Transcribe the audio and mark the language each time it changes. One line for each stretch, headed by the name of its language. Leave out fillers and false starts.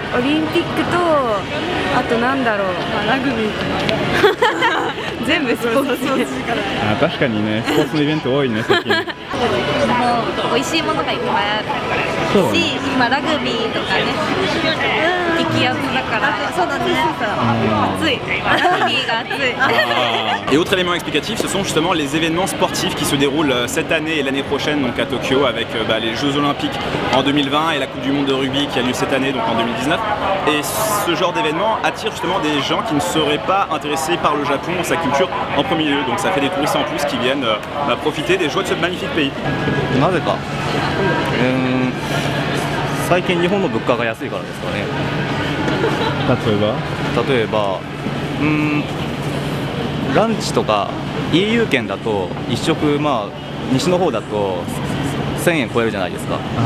Japanese: オリンピックとあとなんだろう、ラグビーとか全部スポーツ確かにね、スポーツのイベント多いね最近。美味しいものがいっぱいあるし、今ラグビーとかね、激アツだから、そうだね、暑い、ラグビーが暑い。
French: Et autre élément explicatif, ce sont justement les événements sportifs qui se déroulent cette année et l'année prochaine donc à Tokyo avec les Jeux Olympiques en 2020 et la Coupe du Monde de rugby qui a lieu cette année donc en 2019. Et ce genre d'événement attire justement des gens qui ne seraient pas intéressés par le Japon, sa culture en premier lieu. Donc ça fait des touristes en plus qui viennent profiter des joies de ce magnifique pays.
Japanese: なぜか最近日本の物価が安いからですかね。例えばランチとか EU 圏だと1食西の方だと1000円超えるじゃないですか。